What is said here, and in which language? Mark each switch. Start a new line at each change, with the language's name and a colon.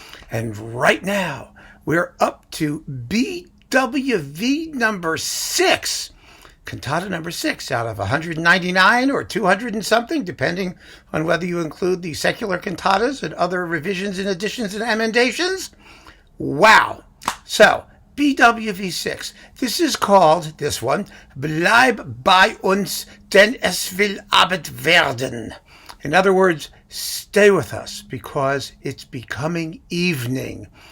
English: And right now, we're up to BWV number 6. Cantata number 6 out of 199 or 200 and something, depending on whether you include the secular cantatas and other revisions and additions and emendations. Wow. So, BWV6. This is called, this one,
German: Bleib bei uns, denn es will Abend werden.
English: In other words, stay with us because it's becoming evening.